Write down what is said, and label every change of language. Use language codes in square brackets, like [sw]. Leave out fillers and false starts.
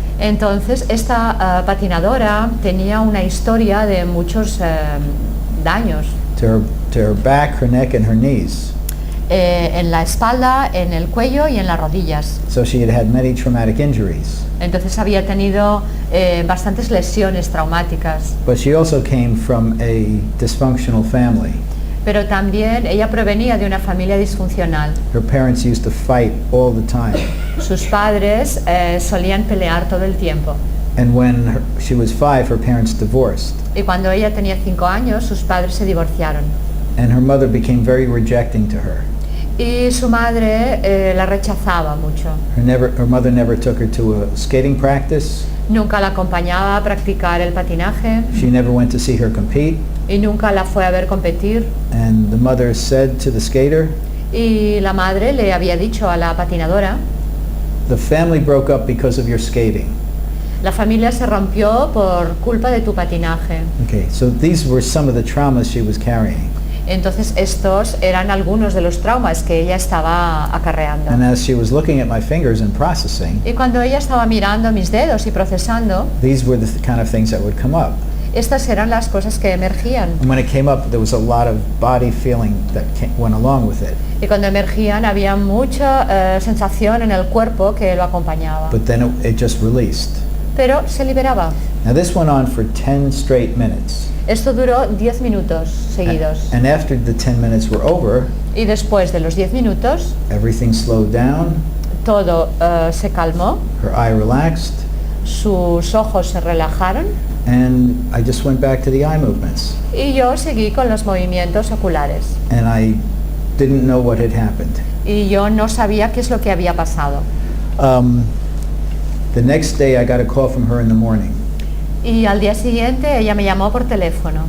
[es] Entonces esta patinadora tenía una historia de muchos daños [en] To her back, her neck, and her knees. [es] en la espalda, en el cuello y en las rodillas. [en] So she had many traumatic injuries. [es] Entonces había tenido bastantes lesiones traumáticas. [en] But she also came from a dysfunctional family. [es] Pero también ella provenía de una familia disfuncional. [en] Her parents used to fight all the time. [es] Sus padres solían pelear todo el tiempo. [en] And when she was 5, her parents divorced. [es] Y cuando ella tenía 5 años, sus padres se divorciaron. [en] And her mother became very rejecting to her. [es] Y su madre la rechazaba mucho. [en] Her mother never took her to a skating practice. [es] Nunca la acompañaba a practicar el patinaje [en] She never went to see her compete. [es] y nunca la fue a ver competir. [en] And the mother said to the skater, [es] Y la madre le había dicho a la patinadora, [en] "The family broke up because of your skating." [es] la familia se rompió por culpa de tu patinaje. [en] Okay, so these were some of the traumas she was carrying. [es] Entonces estos eran algunos de los traumas que ella estaba acarreando. [en] And as she was looking at my fingers and processing, [es] Y cuando ella estaba mirando mis dedos y procesando, [en] these were the kind of things that would come up. [es] estas eran las cosas que emergían. [en] And when it came up, there was a lot of body feeling that went along with it. [es] Y cuando emergían había mucha sensación en el cuerpo que lo acompañaba. [en] But then it just released. [es] Pero se liberaba. [en] Now this went on for 10 straight minutes. [es] Esto duró 10 minutos seguidos. [en] And after the 10 minutes were over, [es] Y después de los 10 minutos, [en] everything slowed down, [es] todo se calmó, [en] her eye relaxed, [es] sus ojos se relajaron [en] and I just went back to the eye movements. [es] y yo seguí con los movimientos oculares. [en] And I didn't know what had happened. [es] Y yo no sabía qué es lo que había pasado. [en] The next day I got a call from her in the morning [es] Y al día siguiente ella me llamó por teléfono